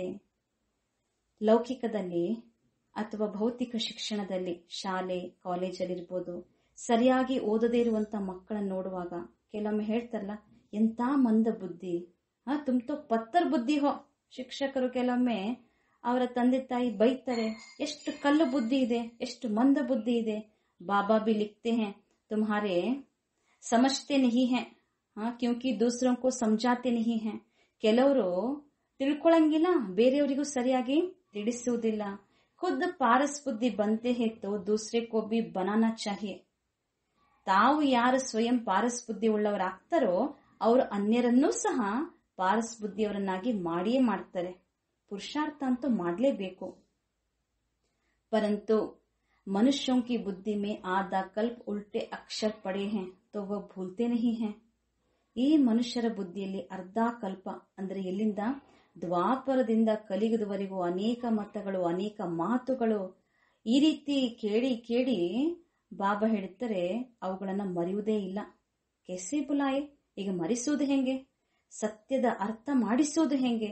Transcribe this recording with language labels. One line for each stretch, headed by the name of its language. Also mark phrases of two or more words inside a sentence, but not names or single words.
Kannada: ಲೌಕಿಕದಲ್ಲಿ ಅಥವಾ ಭೌತಿಕ ಶಿಕ್ಷಣದಲ್ಲಿ, ಶಾಲೆ ಕಾಲೇಜಲ್ಲಿರ್ಬೋದು, ಸರಿಯಾಗಿ ಓದದೇ ಇರುವಂತ ಮಕ್ಕಳನ್ನು ನೋಡುವಾಗ ಕೆಲವೊಮ್ಮೆ ಹೇಳ್ತಾರಲ್ಲ, ಎಂತ ಮಂದ ಬುದ್ಧಿ,
Hindi: तुम तो पत्थर बुद्धि हो.
Kannada: ಶಿಕ್ಷಕರು ಕೆಲವೊಮ್ಮೆ ಅವರ ತಂದೆ ತಾಯಿ ಬೈತಾರೆ, ಎಷ್ಟು ಕಲ್ಲು ಬುದ್ಧಿ ಇದೆ, ಎಷ್ಟು ಮಂದ ಬುದ್ಧಿ ಇದೆ.
Hindi: ಬಾಬಾ भी लिखते हैं तुम्हारे समझते नहीं है, क्योंकि दूसरों को समझाते नहीं है.
Kannada: ಕೆಲವರು ತಿಳ್ಕೊಳಂಗಿಲ್ಲ, ಬೇರೆಯವರಿಗೂ ಸರಿಯಾಗಿ ತಿಳಿಸುವುದಿಲ್ಲ.
Hindi: खुद पारस बुद्धि बनते हैं तो दूसरे को भी बनाना चाहिए.
Kannada: ತಾವು ಯಾರು ಸ್ವಯಂ ಪಾರಸ್ ಬುದ್ಧಿ ಉಳ್ಳವರಾಗ್ತಾರೋ ಅವರು ಅನ್ಯರನ್ನೂ ಸಹ ಪಾರಸ್ ಬುದ್ಧಿಯವರನ್ನಾಗಿ ಮಾಡಿಯೇ ಮಾಡ್ತಾರೆ.
Hindi: पुरुषार्थ तो
Kannada: ಮಾಡಲೇಬೇಕು.
Hindi: परंतु मनुष्यों की बुद्धि में आधा कल्प उल्टे अक्षर पड़े हैं तो वह भूलते नहीं हैं.
Kannada: ಈ ಮನುಷ್ಯರ ಬುದ್ಧಿಯಲ್ಲಿ ಅರ್ಧ ಕಲ್ಪ ಅಂದ್ರೆ ಎಲ್ಲಿಂದ, ದ್ವಾಪರದಿಂದ ಕಲಿಯುಗದವರೆಗೂ ಅನೇಕ ಮತಗಳು, ಅನೇಕ ಮಾತುಗಳು ಈ ರೀತಿ ಕೇಳಿ ಕೇಳಿ ಬಾಬಾ ಹೇಳ್ತಾರೆ, ಅವುಗಳನ್ನ ಮರೆಯುವುದೇ ಇಲ್ಲ.
Hindi: कैसे भुलाएं,
Kannada: ಈಗ ಮರೆಸುವುದು ಹೆಂಗೆ, ಸತ್ಯದ ಅರ್ಥ ಮಾಡಿಸುವುದು ಹೆಂಗೆ.